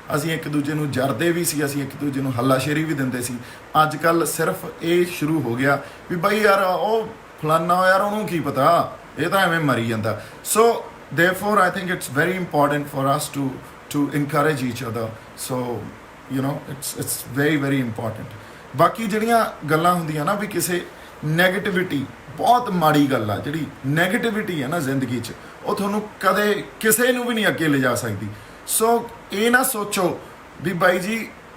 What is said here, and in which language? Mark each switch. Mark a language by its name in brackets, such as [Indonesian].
[Punjabi] ਅਸੀਂ ਇੱਕ ਦੂਜੇ ਨੂੰ ਜਰਦੇ ਵੀ ਸੀ, ਅਸੀਂ ਇੱਕ ਦੂਜੇ ਨੂੰ ਹੱਲਾਸ਼ੇਰੀ ਵੀ ਦਿੰਦੇ ਸੀ। ਅੱਜ ਕੱਲ੍ਹ ਸਿਰਫ ਇਹ ਸ਼ੁਰੂ ਹੋ ਗਿਆ ਵੀ ਬਾਈ ਯਾਰ ਉਹ ਫਲਾਨਾ ਯਾਰ ਉਹਨੂੰ ਕੀ ਪਤਾ, ਇਹ ਤਾਂ ਐਵੇਂ ਮਰੀ ਜਾਂਦਾ। [English] So therefore I think it's very important for us to encourage each other. So it's very important. [Punjabi] ਬਾਕੀ ਜਿਹੜੀਆਂ ਗੱਲਾਂ ਹੁੰਦੀਆਂ ਨਾ ਵੀ ਕਿਸੇ ਨੈਗੇਟਿਵਿਟੀ, ਬਹੁਤ ਮਾੜੀ ਗੱਲ ਆ ਜਿਹੜੀ ਨੈਗੇਟਿਵਿਟੀ ਹੈ ਨਾ ਜ਼ਿੰਦਗੀ 'ਚ, ਉਹ ਤੁਹਾਨੂੰ ਕਦੇ ਕਿਸੇ ਨੂੰ ਵੀ ਨਹੀਂ ਅੱਗੇ ਲਿਜਾ ਸਕਦੀ। ਸੋ ਇਹ ਨਾ ਸੋਚੋ ਵੀ ਬਾਈ ਜੀ